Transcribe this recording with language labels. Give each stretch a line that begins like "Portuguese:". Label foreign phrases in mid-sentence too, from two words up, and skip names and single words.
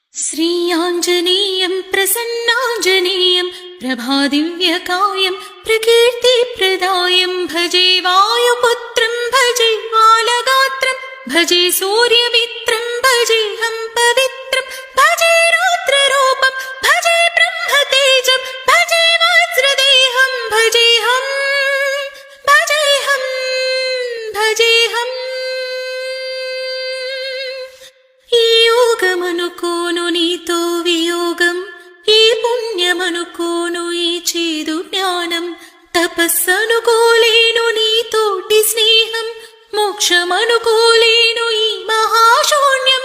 Sanskrit: श्रीयाञ्जनेयं प्रसन्नाञ्जनेयं प्रभादिव्यकायं प्रकीर्तिप्रदायं भजे वायुपुत्रं भजे बालगात्रं भजे सूर्यमित्रं भजेऽहं पवित्रं भजे रौद्ररूपं भजे ब्रह्मतेजं भजे वज्रदेहं भजेऽहं भजेऽहं भजेऽहम्
Telugu: ఈ యోగమనుకోను నీతో వియోగం, ఈ పుణ్యమనుకోను ఈ చేదు జ్ఞానం, తపస్సనుకోలేను నీతోటి స్నేహం, మోక్షమనుకోలేను ఈ మహాశూన్యం.